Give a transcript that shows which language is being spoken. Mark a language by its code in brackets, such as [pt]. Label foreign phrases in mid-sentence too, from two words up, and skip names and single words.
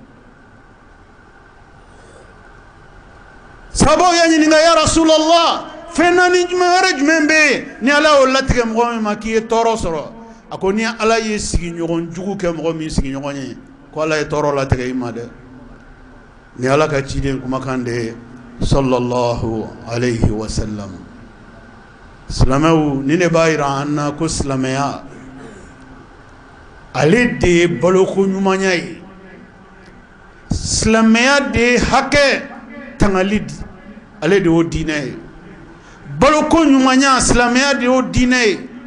[bm] sahabaw y'a ɲininka [ar] يا رسول الله [bm] fɛn naani wɛrɛ jumɛn bɛ yen ni ala y'o latigɛ mɔgɔ min ma k'i ye tɔɔrɔ sɔrɔ a ko ni ala ye sigiɲɔgɔn jugu kɛ mɔgɔ min sigiɲɔgɔn ye ko ala ye tɔɔrɔ latigɛ i ma dɛ ni ala ka ciden kumakan de ye [ar] صلى الله عليه وسلم [bm] silamɛw ni ne b'a jira an na ko silamɛya ale de ye baloko ɲumanya ye silamɛya de ye hakɛ tangali di ale de y'o diinɛ ye baloko ɲumanya silamɛya de y'o diinɛ ye